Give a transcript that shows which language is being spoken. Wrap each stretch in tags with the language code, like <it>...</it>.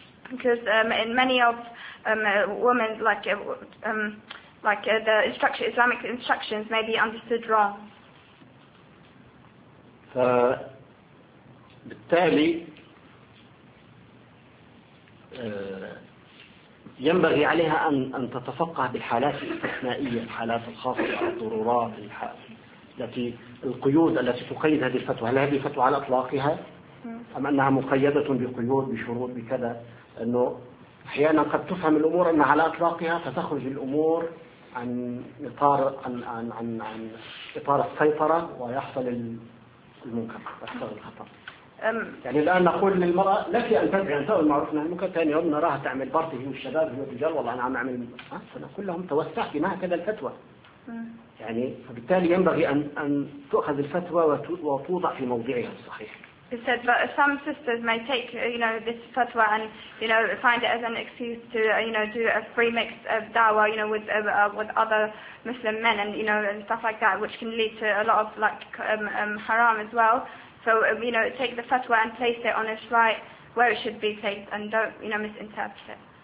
<en>Because in many of women the instruction Islamic instructions may be understood wrong.</en> <ar>فبالتالي ينبغي عليها أن تتفقه بالحالات الاستثنائية الحالات الخاصة الضرورات التي القيود التي تقيد هذه الفتوى هل هذه الفتوى على إطلاقها؟ أم أنها مقيدة بقيود بشروط بكذا أنه أحيانا قد تفهم الأمور أنها على إطلاقها فتخرج الأمور عن إطار عن عن عن, عن إطار السيطرة ويحصل المنكر يحصل الخطأ يعني الآن نقول للمرأة لك أن تدعي أن تقول المعروف نحن ممكن ثاني يوم نراها تعمل بارتي هي والشباب هي والرجال والله أنا عم أعمل فنقول لهم توسع بما هكذا الفتوى يعني فبالتالي ينبغي أن تؤخذ الفتوى وتوضع في موضعها الصحيح.</ar> <en>He said, but some sisters may take, this fatwa and, find it as an excuse to, do a free mix of dawah, with other Muslim men and stuff like that, which can lead to a lot of haram as well. So, take the fatwa and place it on its right where it should be placed, and don't, misinterpret it.</en>